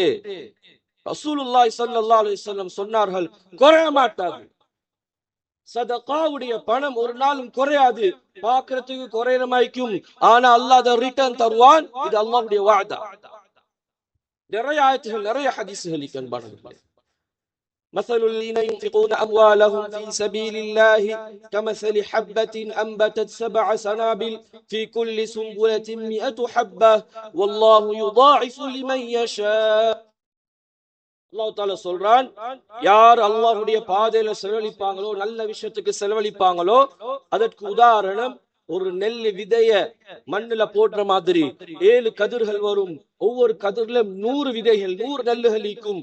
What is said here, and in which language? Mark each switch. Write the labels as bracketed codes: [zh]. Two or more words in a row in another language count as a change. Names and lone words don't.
[ar] رسول الله صلى الله عليه وسلم [ta] சொன்னார்கள், குறைய மாட்டாது. சதகாவுடைய பணம் ஒரு நாளும் குறையாது. பார்க்கிறதுக்கு குறையிற மாதிரிக்கும், ஆனா அல்லாஹ் அதை ரிட்டர்ன் தருவான். இது அல்லாஹ்வுடைய வாதா. நிறைய ஆயத்துகள், நிறைய ஹதீஸ்கள் அன்பானவர்களே. [ar] مثل الذين ينفقون أموالهم في سبيل الله كمثل حبة أنبتت 7 سنابل في كل سنبلة 100 حبة والله يضاعف لمن يشاء. [ta] அல்லாஹ் தஆலா சொல்றான், யார் அல்லாஹ்வுடைய பாதையில செலவழிப்பாங்களோ, நல்ல விஷயத்துக்கு செலவழிப்பாங்களோ, அதற்கு உதாரணம் ஒரு நெல் விதைய மண்ணுல போடுற மாதிரி 7 கதிர்கள் வரும். ஒவ்வொரு கதிர்ல 100 விதைகள், 100 நெல்லுகள் இருக்கும்.